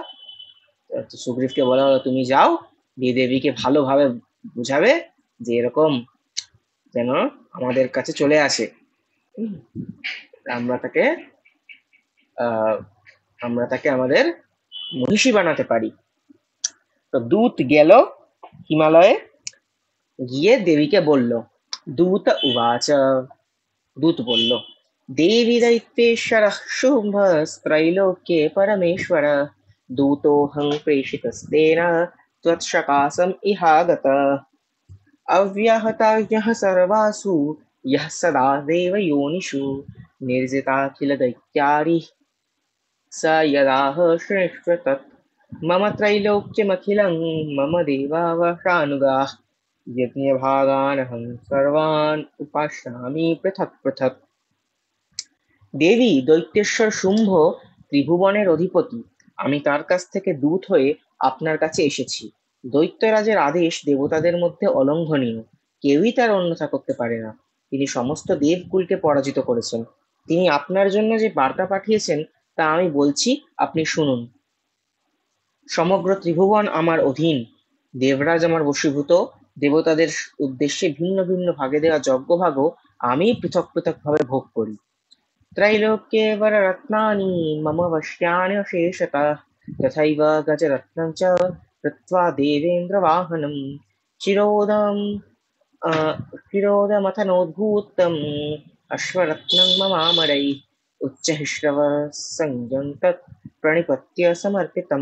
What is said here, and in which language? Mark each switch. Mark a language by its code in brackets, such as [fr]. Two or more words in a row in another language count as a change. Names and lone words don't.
[bn] সুগ্রীবকে বলা হলো, তুমি যাও গিয়ে দেবীকে ভালোভাবে বুঝাবে যে এরকম যেন আমাদের কাছে চলে আসে, আমরা তাকে আমাদের মহিষী বানাতে পারি। তো দূত গেল হিমালয়ে, গিয়ে দেবীকে বলল, [sa] দূত উবাচ, [bn] দূত বলল, দেবী [sa] दैत्येश्वर शुम्भस्त्रैलोक्ये परमेश्वर दूतोऽहं प्रेषितस्तेन त्वत्सकाशम् इहागतः अव्याहतः सर्वासु यः सदा देवयोनिषु निर्जिताखिलदैत्यारिः स यदाह श्रेष्ठ तत् मम त्रैलोक्यमखिलं मम देवावशानुगाः यज्ञभागानहं सर्वान् उपास्यामि पृथक् पृथक्। [bn] দেবী, দৈত্যেশ্বর শুম্ভ ত্রিভুবনের অধিপতি, আমি তার কাছ থেকে দূত হয়ে আপনার কাছে এসেছি। দৈত্যরাজের আদেশ দেবতাদের মধ্যে অলঙ্ঘনীয়, কেউই তার অন্যথা করতে পারে না। তিনি সমস্ত দেবকুলকে পরাজিত করেছেন। তিনি আপনার জন্য যে বার্তা পাঠিয়েছেন তা আমি বলছি, আপনি শুনুন। সমগ্র ত্রিভুবন আমার অধীন, দেবরাজ আমার বশীভূত, দেবতাদের উদ্দেশ্যে ভিন্ন ভিন্ন ভাগে দেওয়া যজ্ঞভাগও আমি পৃথক পৃথক ভাবে ভোগ করি। [sa] त्रैलोक्ये वररत्नानि मम वश्यानि शेषतः तथैव गजरत्नं च कृत्वा देवेन्द्रवाहनं चिरोदमथनोद्भूतम् अश्वरत्नं ममामरैः उच्चैःश्रवसंज्ञं तत् प्रणिपत्य समर्पितं।